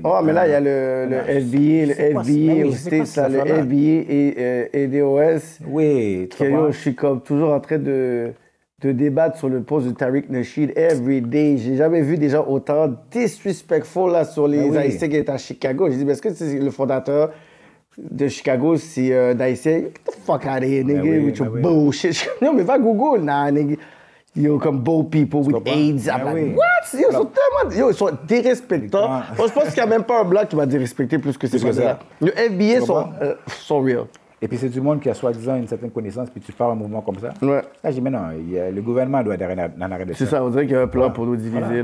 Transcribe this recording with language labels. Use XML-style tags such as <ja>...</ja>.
<fr>Oh, mais là, il y a le FBI aux States, le FBI et DOS. Oui, je suis comme toujours en train de débattre sur le poste de Tariq Nasheed</fr> <en>every day.</en> <fr>J'ai jamais vu des gens autant disrespectful là, sur les Haïtiens qui étaient à Chicago. J'ai dit, mais est-ce que c'est le fondateur de Chicago, c'est d'Haïtien?</fr> <en>Get the fuck out of here, nigga, with your bullshit.</en> <fr>Non, mais va</fr> <en>Google, nah, nigga. Comme beau people with AIDS. I'm like, what?</en> <fr>Ils sont dérespectants. Moi, je pense qu'il n'y a même pas un bloc qui va dérespecter plus que ces gens-là. Le FBI sont real. Et puis c'est du monde qui a soi-disant une certaine connaissance, puis tu parles un mouvement comme ça. Ouais. Là, je dis, mais non, le gouvernement doit être en arrêt de ça. C'est ça, on dirait qu'il y a un plan pour nous diviser.</fr>